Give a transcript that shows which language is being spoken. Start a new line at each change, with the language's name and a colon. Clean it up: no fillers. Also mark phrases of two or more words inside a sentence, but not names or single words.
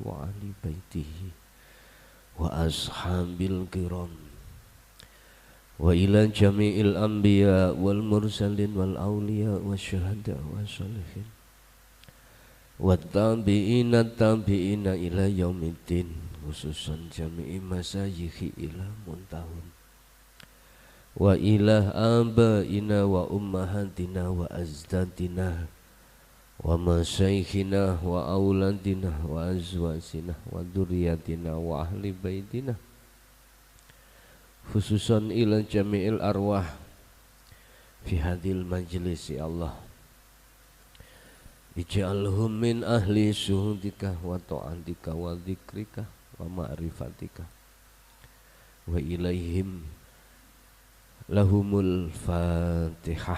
Arabic: وأهل بيته والأصحاب الكرام وإلى جميع الأنبياء والمرسلين وال الأولياء والشهداء والصالحين والتابعين إلى يوم الدين, خصوصا جميع المشايخ إلى منتهاهم وإلى آبائنا وأمهاتنا وأجدادنا ومشايخنا وأولادنا وأزواجنا وذرياتنا وأهل بيتنا، خصوصا إلى جميع الأرواح في هذا المجلس. يا الله، اجعلهم من أهل شهودك وطاعتك وذكرك ومعرفتك وإليهم لهم الفاتحة.